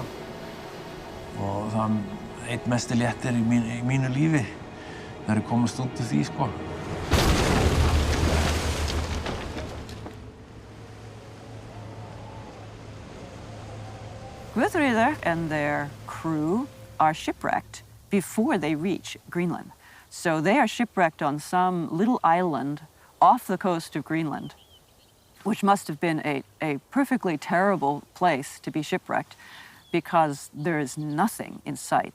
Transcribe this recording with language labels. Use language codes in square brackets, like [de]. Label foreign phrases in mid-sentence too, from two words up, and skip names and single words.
[is] Og það einn mesti léttir í mínu lífi þegar ég komast út úr því, sko. [en] Gudrid and their crew are shipwrecked before they reach Greenland. So they are shipwrecked on some little island off the coast of Greenland, which must have been a perfectly terrible place to be shipwrecked because there is nothing in sight.